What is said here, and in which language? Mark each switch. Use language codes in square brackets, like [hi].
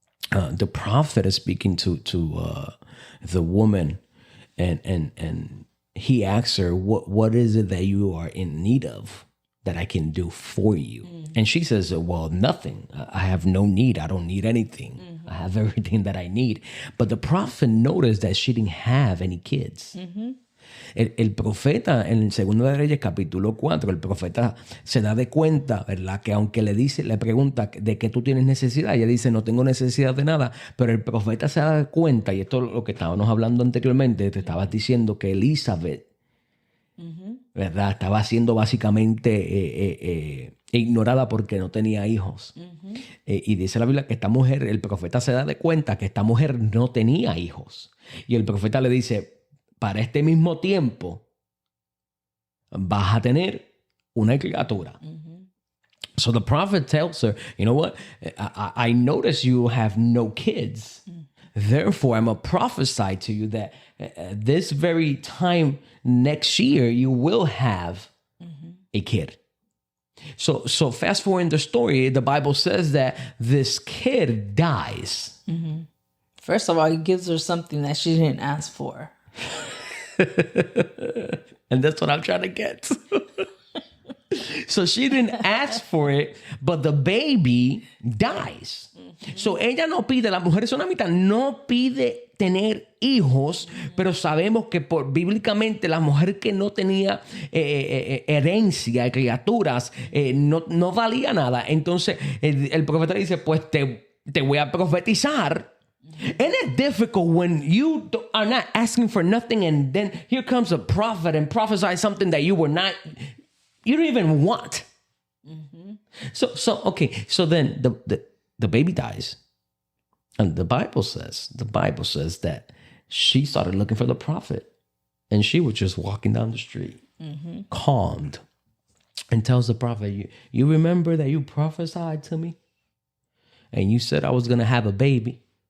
[en] The prophet is speaking to the woman, and he asks her, what is it that you are in need of that I can do for you? And she says, well, nothing. I have no need. I don't need anything. I have everything that I need. But the prophet noticed that she didn't have any kids. [es] El profeta, en el Segundo de Reyes, capítulo 4, el profeta se da de cuenta, ¿verdad? Que aunque le pregunta de qué tú tienes necesidad, ella dice, no tengo necesidad de nada, pero el profeta se da de cuenta, y esto es lo que estábamos hablando anteriormente, te estabas diciendo que Elizabeth, ¿verdad? Estaba siendo básicamente ignorada porque no tenía hijos. Y dice la Biblia que esta mujer, el profeta se da de cuenta que esta mujer no tenía hijos. Y el profeta le dice, para este mismo tiempo vas a tener una criatura. [en] So the prophet tells her, you know what? I notice you have no kids. Therefore, I'm going to prophesy to you that this very time next year, you will have a kid. So fast forward in the story, the Bible says that this kid dies. First of all, he gives her something that she didn't ask for. And that's what I'm trying to get. So she didn't ask for it, but the baby dies. [es] So ella no pide, la mujer tsunamita no pide tener hijos, pero sabemos que bíblicamente la mujer que no tenía herencia, criaturas, no valía nada. Entonces el profeta dice, pues te voy a profetizar. [en] Isn't it difficult when you are not asking for nothing and then here comes a prophet and prophesies something that you don't even want? So then the baby dies, and the Bible says that she started looking for the prophet, and she was just walking down the street, calmed, and tells the prophet, you remember that you prophesied to me and you said I was going to have a baby?